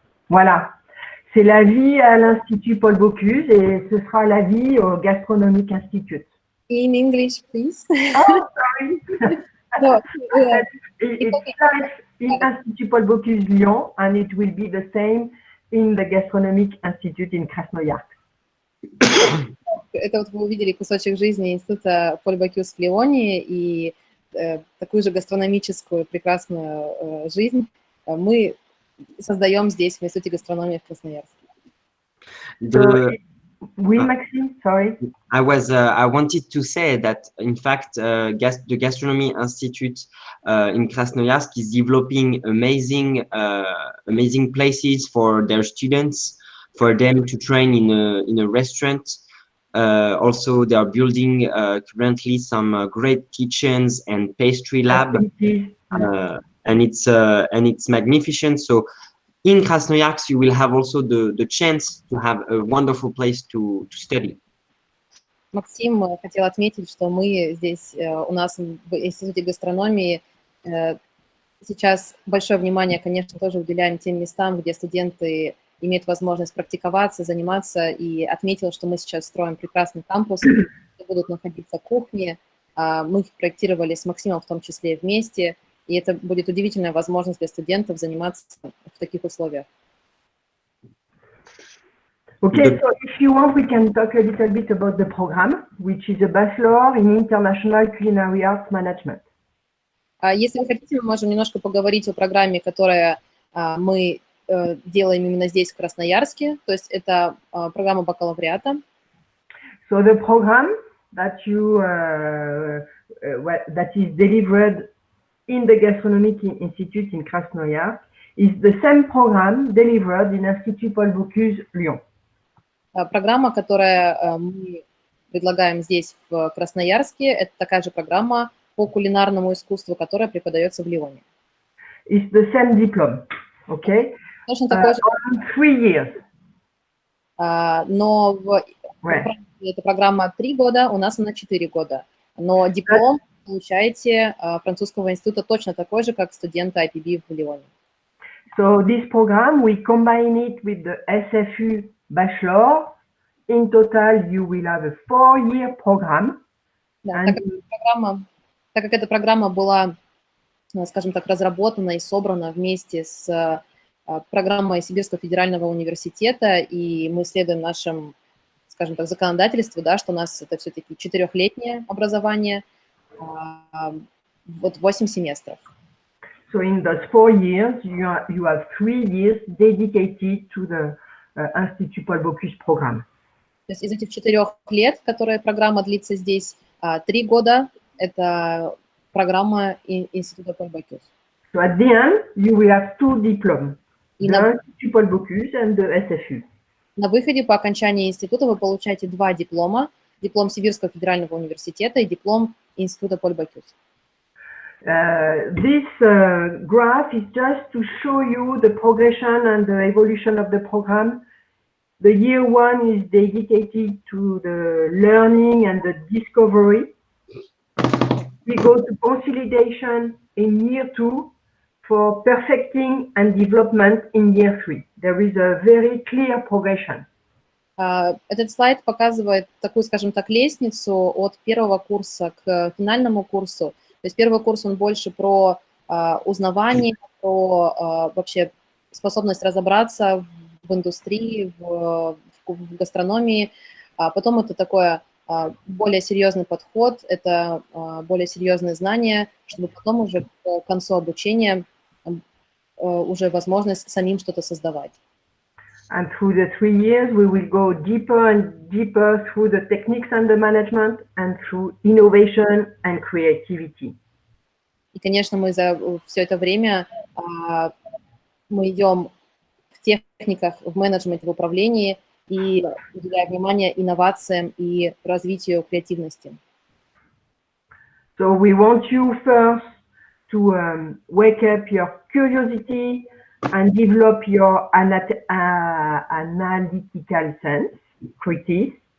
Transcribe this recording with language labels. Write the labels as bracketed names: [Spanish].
[French] Voilà, c'est la vie à l'Institut Paul Bocuse et ce sera la vie au Gastronomic Institute. [English] In English, please. Oh, sorry. No, It's life in Institut Paul Bocuse Lyon, and it will be the same in the Gastronomic Institute in Krasnoyarsk. [Russian] Это вот вы увидели кусочек жизни Института Поль Бокюс в Лионе и такую же гастрономическую прекрасную жизнь мы создаем здесь, в Институте гастрономии в Красноярске. [English] Oui, Maxime, sorry. I wanted to say that, in fact, the Gastronomy Institute in Krasnoyarsk is developing amazing places for their students, for them to train in a restaurant. Also, they are building currently some great kitchens and pastry lab, and it's magnificent. So, in Krasnoyarsk, you will have also the chance to have a wonderful place to study. [Russian] Максим хотел отметить, что мы здесь, у нас в Институте гастрономии сейчас большое внимание, конечно, тоже уделяем тем местам, где студенты имеют возможность практиковаться, заниматься, и отметил, что мы сейчас строим прекрасный кампус, где будут находиться кухни. Мы их проектировали с Максимом в том числе вместе, и это будет удивительная возможность для студентов заниматься в таких условиях. [English] Okay, so if you want, we can talk a little bit about the program, which is a Bachelor in International Culinary Arts Management. [Russian] Если вы хотите, мы можем немножко поговорить о программе, которую мы делаем именно здесь, в Красноярске, то есть это программа бакалавриата. [English] So the program that that is delivered in the Gastronomic Institute in Krasnoyarsk is the same program delivered in Institut Paul Bocuse Lyon. [Russian] Программа, которую мы предлагаем здесь, в Красноярске, это такая же программа по кулинарному искусству, которая преподается в Лионе. [English] It's the same diploma, okay? [Russian] Точно такой же. [English] 3 years. [Russian] Но эта программа 3 года, у нас она 4 года. Но диплом получаете французского института точно такой же, как студенты IPB в Лионе. [English] So this program, we combine it with the SFU Bachelor. In total, you will have a 4-year program. [Russian] Да, так как эта программа была, скажем так, разработана и собрана вместе с программой Сибирского федерального университета, и мы следуем нашим, скажем так, законодательству, да, что у нас это все-таки 4-летнее образование, вот 8 семестров. [English] So in those 4 years, you have 3 years dedicated to the Institut Paul Bocuse program. [Russian] То есть из этих 4 лет, которая программа длится здесь, 3 года – это программа Института Paul Bocuse. [English] So at the end, you will have 2 diplomas, the Institut Paul Bocuse and the SFU. [Russian] На выходе по окончании института вы получаете 2 диплома, диплом Сибирского федерального университета и диплом Института Paul Bocuse. [English] This graph is just to show you the progression and the evolution of the program. The year 1 is dedicated to the learning and the discovery. We go to consolidation in year 2 for perfecting and development in year 3. There is a very clear progression. [Russian] Этот слайд показывает такую, скажем так, лестницу от первого курса к финальному курсу. То есть первый курс, он больше про узнавание, про вообще способность разобраться в индустрии, в в гастрономии. Потом это такое более серьезный подход, это более серьезные знания, чтобы потом уже к концу обучения уже возможность самим что-то создавать. [English] And through the 3 years, we will go deeper and deeper through the techniques and the management and through innovation and creativity. [Russian] И, конечно, мы за все это время мы идем в техниках, в менеджменте, в управлении и уделяем внимание инновациям и развитию креативности. [English] So we want you first to wake up your curiosity and develop your analytical sense, criticism.